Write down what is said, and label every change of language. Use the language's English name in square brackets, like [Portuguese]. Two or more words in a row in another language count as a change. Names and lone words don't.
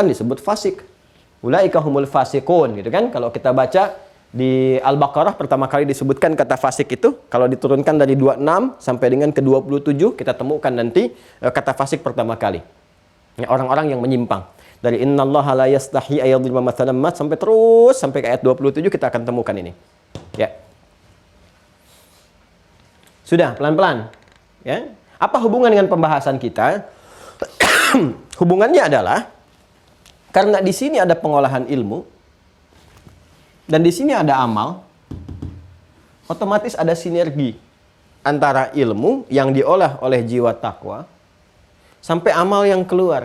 [Indonesian] Disebut fasik. [Arabic] Ulaika humul fasikun [Indonesian] gitu kan? Kalau kita baca di Al-Baqarah pertama kali disebutkan kata fasik itu, kalau diturunkan dari 26 sampai dengan ke 27 kita temukan nanti kata fasik pertama kali. Ya, orang-orang yang menyimpang. Dari [Arabic] innallaha la yastahi ayyadhriba mathalan ma [Indonesian] sampai terus sampai ke ayat 27 kita akan temukan ini. Ya. Sudah, pelan-pelan. Ya. Apa hubungan dengan pembahasan kita? Hubungannya adalah karena di sini ada pengolahan ilmu dan di sini ada amal, otomatis ada sinergi antara ilmu yang diolah oleh jiwa takwa sampai amal yang keluar.